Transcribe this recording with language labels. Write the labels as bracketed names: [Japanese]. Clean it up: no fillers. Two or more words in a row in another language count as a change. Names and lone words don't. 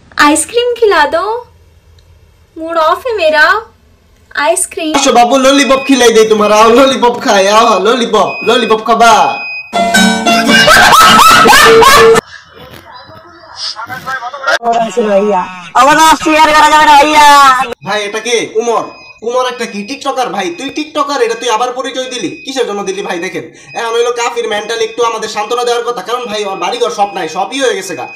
[Hindi] आइसक्रीम खिला दो, मूड ऑफ है मेरा। आइसक्रीम। अच्छा बाबू लॉलीपॉप खिलाई दे तुम्हारा, आओ लॉलीपॉप खाए, आओ लॉलीपॉप लॉलीपॉप खाबा। [Bangla] ভাই এটা কে? উমর। উমর একটা কি টিকটকার ভাই? তুই টিকটকার, এটা তুই আবার পরিচয় দিলি কিসের জন্য দিলি ভাই? দেখেন এখন হইলো কাফির মেন্টালি একটু আমাদের সান্ত্বনা দেওয়ার কথা, কারণ ভাই ওর বাড়িঘর সব নাই, সবই হয়ে গেছে গা।